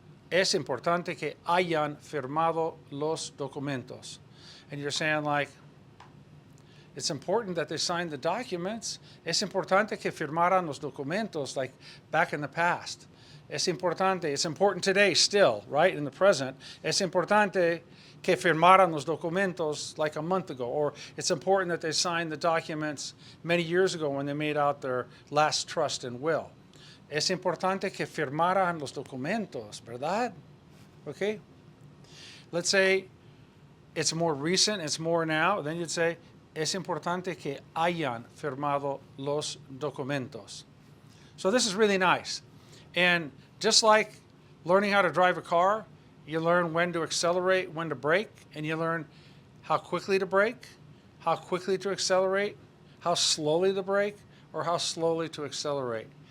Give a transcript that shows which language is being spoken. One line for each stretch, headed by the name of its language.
Spanish: Es importante que hayan firmado los documentos.
English: And you're saying like, it's important that they signed the documents.
Spanish: Es importante que firmaran los documentos,
English: like back in the past.
Spanish: Es importante,
English: it's important today still, right, in the present.
Spanish: Es importante que firmaran los documentos
English: like a month ago. Or it's important that they signed the documents many years ago when they made out their last trust and will.
Spanish: Es importante que firmaran los documentos, ¿verdad?
English: Okay? Let's say it's more recent, it's more now. Then you'd say,
Spanish: es importante que hayan firmado los documentos.
English: So this is really nice. And just like learning how to drive a car, you learn when to accelerate, when to brake, and you learn how quickly to brake, how quickly to accelerate, how slowly to brake, or how slowly to accelerate.